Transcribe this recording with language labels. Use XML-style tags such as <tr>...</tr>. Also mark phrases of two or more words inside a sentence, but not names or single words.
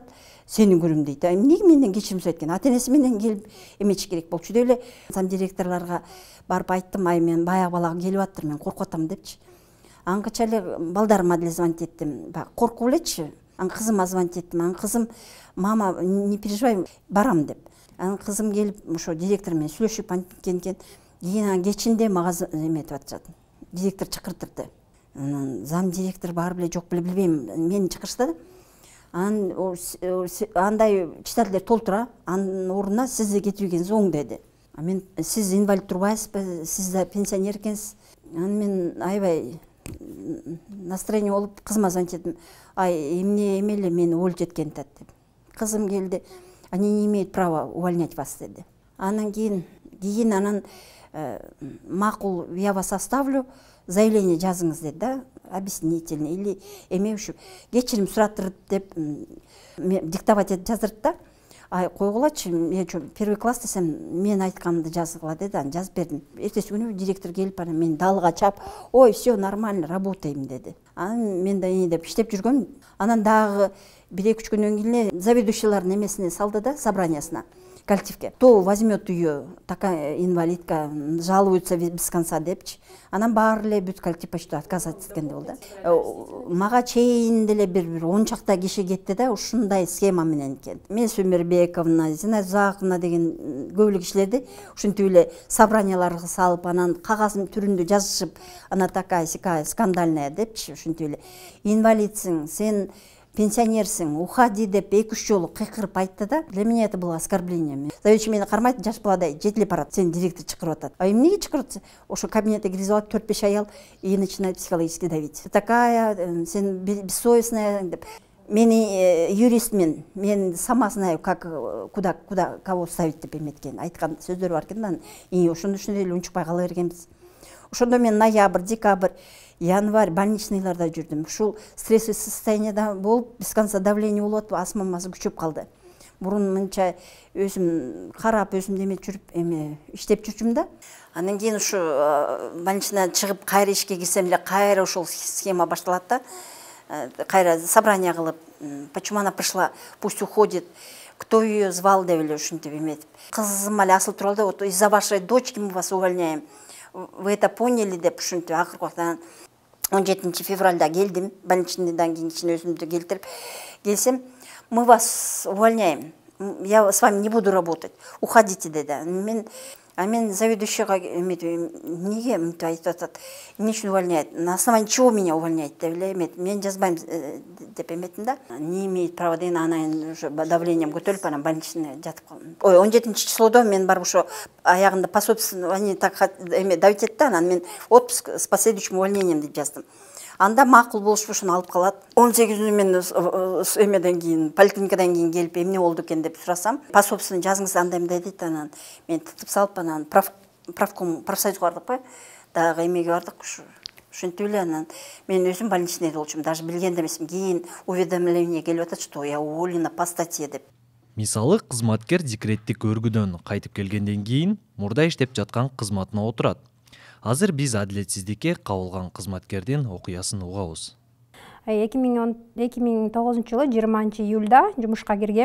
<ky>Сени көрөм дейт. Эмнеге менден кечирим сурайт экен? Ата-энеси менен келип эмечи керек болчу деп эле зам директорлорго барып айттым, ай мен баягы балага келип аттыр, мен коркуп атам депчи. Аңгыча эле балдарыма деле звонить эттим. Коркуп элечи. Анан кызыма звонить эттим. Анан кызым,</ky> <ru>мама, не переживай,</ru> <ky>барам деп. Анан кызым келип ошо директор менен сүйлөшүп анткенкен. Кийин кечинде мага эметип атышат. Директор чакыртырды. Анан зам директор барып эле жок беле билбейм, мени чакырышты. Анан андай читательдер толтура, анын ордуна сизди кетиргениңиз оң деди. Мен сиз инвалид турбайсызбы, сиз да пенсионер экенсиз. Анан мен аябай настроение болуп кызыма звонить эттим. Ай, эмне эмеле мени уволить эткенин деп. Кызым келди,</ky> <ru>они не имеют права увольнять вас деди.</ru> <ky>Анан кийин анан макул,</ky> <ru>я вас оставлю,</ru> <ky>заявление жазыңыз деди да,</ky> <ru>объяснительный или</ru> <ky>эме ушу кечирим суратыр деп диктовать этип жаздырды да. Ай, койгулачы, мен</ky> <ru>первый класс</ru> <ky>десем, мен айтканымды жазгыла деди, анан жазып бердим. Эртеси күнү директор келип, анан мени далга чап, ой,</ky> <ru>все нормально, работаем деди.</ru> <ky>Анан мен да эне деп иштеп жүргөм. Анан дагы 1-2 күндөн кийин заведующийлардын эмесине салды да, собраниясына. Коллективке.</ky> <ru>Кто возьмет ее, такая инвалидка, жалуется без конца депчи.</ru> <ky>Анан баары эле бүт коллектив</ky> <ru>почти отказать</ru> <ky>эткенде болду. Мага чейин деле бир 10 чакта киши кетти да, ушундай схема менен экен. Мелис Өмүрбековна, Зинаида Узаковна деген көбүлүк кишилерди ушинтип эле собранияларга салып, анан кагаздын түрүндө жазышып,</ky> <ru>она такая сикая скандальная</ru> <ky>депчи, ушинтип эле инвалидсиң, сен пенсионерсің, уходи деп 2-3 жолу кыйкырып айтты да.</ky> <ru>Для меня это было оскорбление.</ru> <ky>Заведующий мени кармайт, жаш баладай, жетилип барат, сени директор чакырып атат. А эмнеге чакырып атса? Ошо кабинетке киргизип алып 4-5 аял</ky> <ru>и начинает психологически давить. Такая,</ru> <ky>сен бессовестная деп. Мени юристмен, мен</ky> <ru>сама знаю, как, куда, кого ставить</ru> <ky>деп эметкен. Айткан сөздөр бар экен да, и ошону үчүн эле унчукпай кала бергенбиз. Ошондо мен ноябрь, декабрь, январь больничныйларда жүрдүм. Ушул стрессовый состоянияда болуп, без конца давление болуп, астмамасы күчөп калды. Бурун мынча өзүм карап, өзүм деме жүрүп, иштеп жүрчүм да. Андан кийин ушу больничныйдан чыгып, кайра ишке кирсем эле кайра ушул схема башталат да. Кайра собрание кылып,</ky> <ru>почему она пришла, пусть уходит, кто ее звал</ru> <ky>деп эле ушинтип эметип. Кызым эле асыл туралды,</ky> <ru>вот из-за вашей дочки мы вас увольняем. Вы это поняли</ru> <ky>деп ушинтип акыркы убакта 17 февральда келдим, больничныйдан кийин өзүмдү келтирип келсем,</ky> <ru>мы вас увольняем. Я с вами не буду работать.</ru> <ky>Уходите деди. Мен заведующийга неге мынтип айтып атат, эмне үчүн увольняет?</ky> <ru>На основании чего меня увольняет</ru> <ky>деп эле эмет. Мен жазбайм деп эметтим да.</ky> <ru>Не имеет права</ru> <ky>деген анан</ky> <ru>уже давлением</ru> <ky>көтөрүлүп анан больничный жатып калдым. Ой, 17 числодо мен барып ошо аягында пособие,</ky> <ru>они так давить</ru> <ky>этти, анан мен</ky> <ru>отпуск с последующим увольнением</ru> <ky>деп жаздым. Анда макул болушуп ошону алып калат. 18 мен эмеден кийин, поликлиникадан кийин келип эмне болду экен деп сурасам, пособияны жазыңыз анда эмне дейт, анан мен тытып салып, анан правком, профсоюзга бардык, дагы эмеге бардык, ушинтип эле анан мен өзүм больничныйда болчумун, даже билген да эмесмин. Кийин уведомление келип атат,</ky> <ru>что я уволена по статье деп.</ru> <ky>Мисалы, кызматкер декреттик өргүдөн кайтып келгенден кийин мурда иштеп жаткан кызматына отурат. Азыр биз адилетсиздикке кабылган кызматкердин окуясын угабыз. 2009 жылы 20 июлда жумушка киргем.</ky>